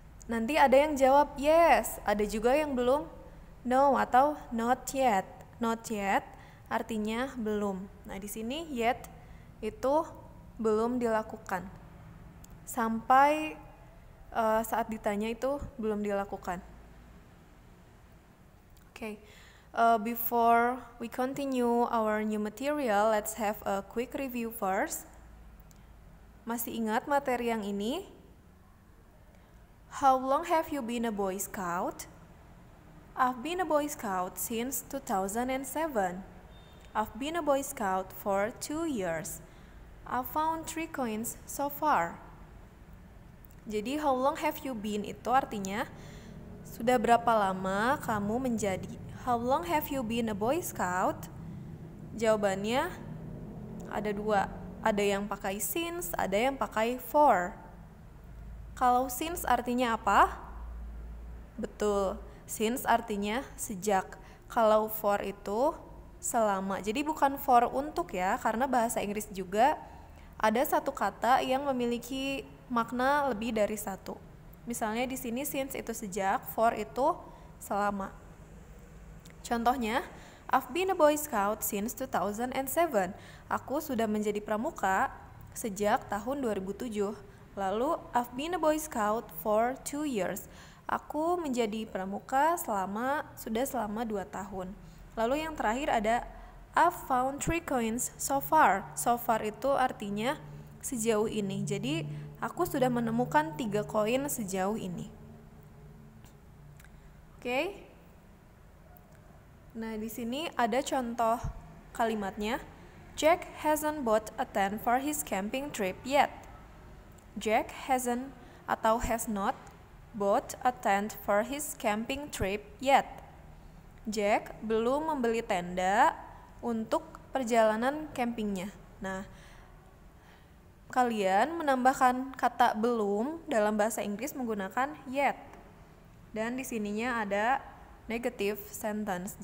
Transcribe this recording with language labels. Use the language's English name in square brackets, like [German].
[Indonesian] Nanti ada yang jawab [English] yes, [Indonesian] ada juga yang belum no atau [English] not yet. Not yet [Indonesian] artinya belum. Nah, di sini yet itu belum dilakukan. Sampai saat ditanya itu belum dilakukan. [English] Okay. Before we continue our new material, let's have a quick review first. [Indonesian] Masih ingat materi yang ini? [English] How long have you been a Boy Scout? I've been a Boy Scout since 2007. I've been a Boy Scout for 2 years. I've found 3 coins so far. [Indonesian] Jadi [English] how long have you been [Indonesian] itu artinya sudah berapa lama kamu menjadi. [English] How long have you been a Boy Scout? [Indonesian] Jawabannya ada 2. Ada yang pakai since, ada yang pakai for. Kalau since artinya apa? Betul, since artinya sejak. Kalau for itu selama. Jadi bukan for untuk ya, karena bahasa Inggris juga ada satu kata yang memiliki makna lebih dari satu. Misalnya di sini since itu sejak, for itu selama. Contohnya, [English] I've been a Boy Scout since 2007. [Indonesian] Aku sudah menjadi pramuka sejak tahun 2007. Lalu, [English] I've been a Boy Scout for 2 years. [Indonesian] Aku menjadi pramuka selama 2 tahun. Lalu yang terakhir ada [English] I've found 3 coins so far. So far [Indonesian] itu artinya sejauh ini. Jadi, aku sudah menemukan 3 koin sejauh ini. Oke. Nah, di sini ada contoh kalimatnya. [English] Jack hasn't bought a tent for his camping trip yet. Jack hasn't atau has not bought a tent for his camping trip yet. [Indonesian] Jack belum membeli tenda untuk perjalanan campingnya. Nah, kalian menambahkan kata belum dalam bahasa Inggris menggunakan yet. Dan di sininya ada [English] negative sentence.